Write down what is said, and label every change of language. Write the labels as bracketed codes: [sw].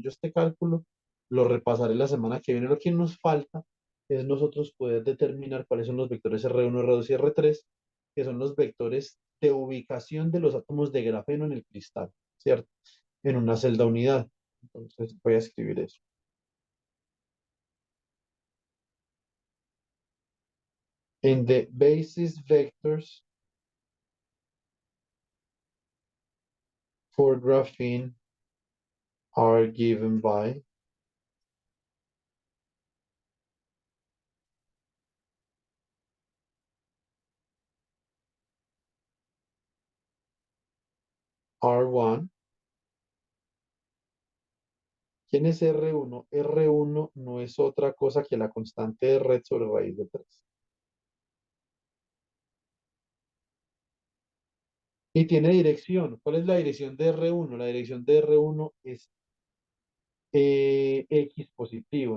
[es] Yo este cálculo lo repasaré la semana que viene. Lo que nos falta es nosotros poder determinar cuáles son los vectores R1, R2 y R3, que son los vectores de ubicación de los átomos de grafeno en el cristal, ¿cierto? en una celda unidad. Entonces voy a escribir eso. [en] En the basis vectors for graphene are given by R1. [es] ¿Quién es R1? R1 no es otra cosa que la constante de red sobre raíz de 3. Y tiene dirección. ¿Cuál es la dirección de R1? La dirección de R1 es X positivo.